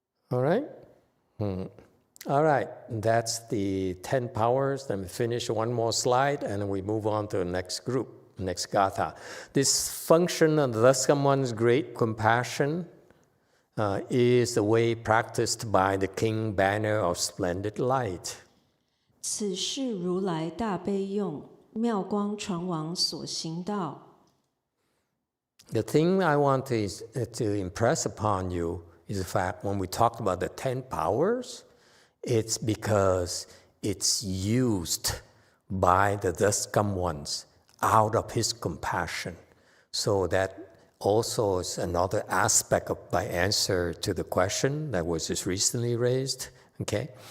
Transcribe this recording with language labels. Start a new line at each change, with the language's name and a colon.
English: All right? All right, that's the 10 powers. Let me finish one more slide and we move on to the next group, next gatha. This function of the Thuscome One's great compassion is the way practiced by the King Banner of Splendid Light.
Chinese: 此是如来大悲用，妙光传王所行道。
English: The thing I want to impress upon you is the fact when we talk about the 10 powers, it's because it's used by the Thuscome Ones out of his compassion. So that also is another aspect of my answer to the question that was just recently raised, okay?